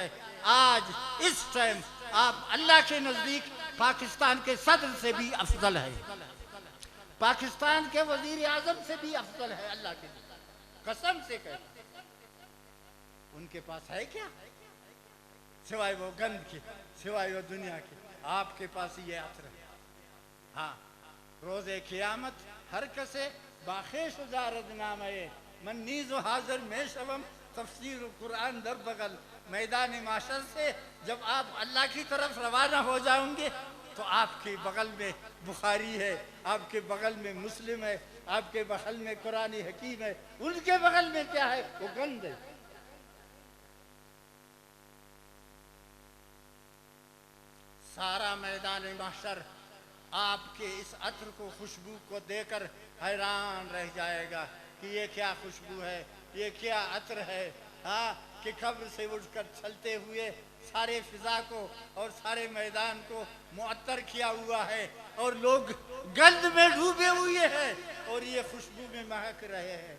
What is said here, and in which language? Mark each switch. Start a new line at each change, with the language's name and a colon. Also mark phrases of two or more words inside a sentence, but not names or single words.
Urdu: آج اس ٹائم آپ اللہ کے نزدیک پاکستان کے صدر سے بھی افضل ہے، پاکستان کے وزیر اعظم سے بھی افضل ہے، اللہ کے لیے قسم سے کہتا ہوں۔ ان کے پاس ہے کیا سوائے وہ گند کی، سوائے وہ دنیا کی؟ آپ کے پاس یہ عطر ہے۔ ہاں،
Persian: روز قیامت ہر کسے باخیش دارد نامے من نیز و حاضر میں شوم تفسیر قرآن در بغل۔
Urdu: میدان معاشر سے جب آپ اللہ کی طرف روانہ ہو جائیں گے تو آپ کے بغل میں بخاری ہے، آپ کے بغل میں مسلم ہے، آپ کے بغل میں قرآن حکیم ہے، ان کے بغل میں کیا ہے؟ وہ گند ہے۔ سارا میدان محشر آپ کے اس عطر کو، خوشبو کو دے کر حیران رہ جائے گا کہ یہ کیا خوشبو ہے، یہ کیا عطر ہے، ہاں، کہ قبر سے اٹھ کر چلتے ہوئے سارے فضا کو اور سارے میدان کو معطر کیا ہوا ہے، اور لوگ گند میں ڈوبے ہوئے ہیں اور یہ خوشبو میں مہک رہے ہیں۔